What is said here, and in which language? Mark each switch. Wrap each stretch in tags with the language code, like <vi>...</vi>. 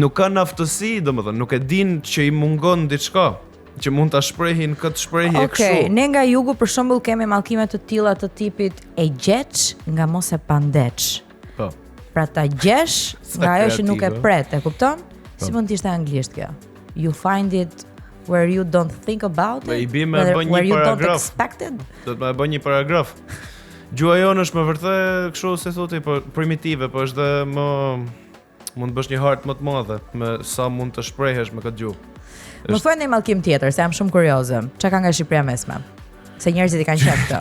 <sq>Nuk kanë aftësi, domethënë, nuk e din që i mungon diçka që mund ta shprehin këtë shprehje kështu. Okej, ne nga jugu për shembull kemi mallkime të tilla të tipit e gjeç nga mos e pandeç. Po. Pra ta gjesh nga ajo që nuk e pret, e kupton? Si mund të ishte anglisht kjo?</sq> <en>You find it where you don't think about it, where you don't expect it.</en> <sq>Do të më bëj një paragraf. Gjua jonë është më vërtet kështu se thotë, po primitive, po është dhe më mund të bësh një hartë më të madhe me sa mund të shprehesh me këtë gjuhë. Më thuaj një mallkim tjetër, se jam shumë kurioze. Çka ka nga Shqipëria mesme? Se njerëzit i kanë qejf këtë.</sq>